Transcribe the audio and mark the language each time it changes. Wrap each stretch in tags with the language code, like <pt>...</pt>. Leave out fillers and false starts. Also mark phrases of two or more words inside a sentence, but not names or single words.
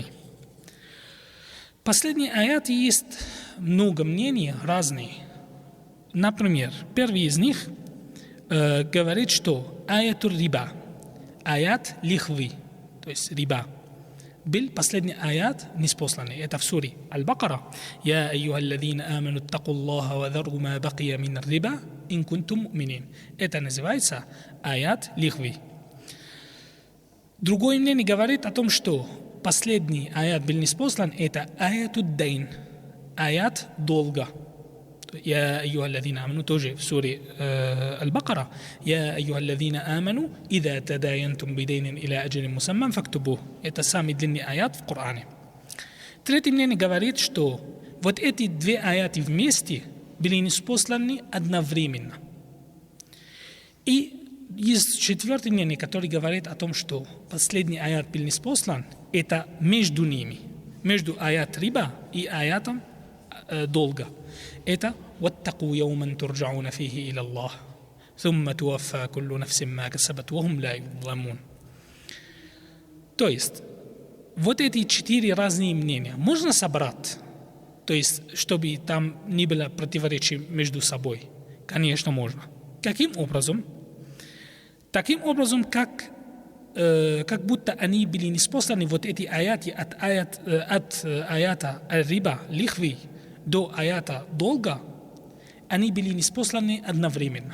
<ru>Последние аяты есть много мнений разные. Например, первый из них говорит, что</ru> <ar>آية الربا,</ar> <ru>аят лихвы, то есть риба, был последний аят ниспосланный. Это в суре Аль-Бакара.</ru> <ar>«يا أيها الذين آمنوا اتقوا الله وذروا ما بقي من الربا إن كنتم مؤمنين».</ar> <ru>Это называется аят лихвы. Другое мнение говорит о том, что последний аят был ниспослан, это</ru> <ar>آية الدين,</ar> <ru>аят долга.</ru> <ar>يا أيها الذين آمنوا توجه في سورة البقرة يا أيها الذين آمنوا إذا تداينتم بدين إلى أجل مسمى فاكتبوه.</ar> <ru>Это самый длинный аят в Коране. Третье мнение говорит, что вот эти две аяты вместе были ниспосланы одновременно. И есть четвертое мнение, которое говорит о том, что последний аят был ниспослан, это между ними, между</ru> <ar>آية الربا</ar> <ru>и аятом долга.</ru> <ar>Это واتقوا يوما ترجعون فيه إلى الله ثم توفى كل نفس ما كسبت وهم لا يظلمون.</ar> <ru>То есть, вот эти четыре разные мнения можно собрать, то есть, чтобы там не было противоречий между собой? Конечно, можно. Каким образом? Таким образом, как будто они были ниспосланы, вот эти аяты от</ru> <ar>آية الربا,</ar> <ru>лихвы, до аята долга, они были ниспосланы одновременно.</ru>